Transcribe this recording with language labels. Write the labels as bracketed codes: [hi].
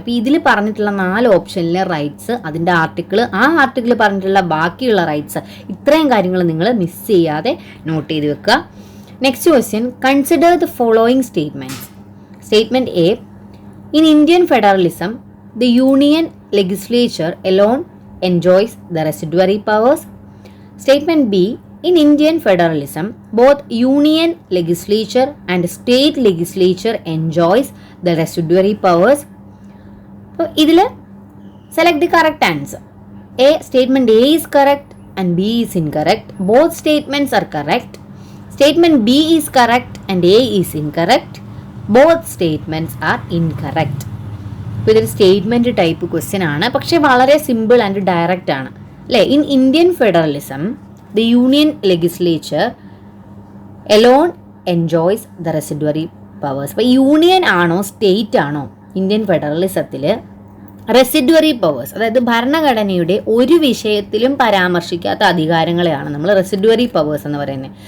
[ml] അപ്പോൾ ഇതിൽ പറഞ്ഞിട്ടുള്ള 4 ഓപ്ഷനിലെ റൈറ്റ്സ്, അതിൻ്റെ ആർട്ടിക്കിൾ പറഞ്ഞിട്ടുള്ള ബാക്കിയുള്ള റൈറ്റ്സ്, ഇത്രയും കാര്യങ്ങൾ നിങ്ങൾ മിസ് ചെയ്യാതെ നോട്ട് ചെയ്ത് വെക്കുക. [en] Next question, consider the following statements. Statement A, in Indian federalism the union legislature alone enjoys the residuary powers. Statement B, in Indian federalism both union legislature and state legislature enjoys the residuary powers. So ഇതിൽ select the correct answer. A, statement A is correct and B is incorrect. Both statements are correct. Statement B is correct and A is incorrect. Both statements are incorrect. [ml] അപ്പോൾ ഇതൊരു statement type question ആണ്, പക്ഷേ വളരെ simple and direct ആണ് അല്ലേ. [en] In Indian federalism the union legislature alone enjoys the residuary powers. [ml] അപ്പോൾ union ആണോ state ആണോ ഇന്ത്യൻ ഫെഡറലിസത്തിൽ റെസിഡ്വറി പവേഴ്സ്, അതായത് ഭരണഘടനയുടെ ഒരു വിഷയത്തിലും പരാമർശിക്കാത്ത അധികാരങ്ങളെയാണ് നമ്മൾ റെസിഡ്വറി പവേഴ്സ് എന്ന് പറയുന്നത്.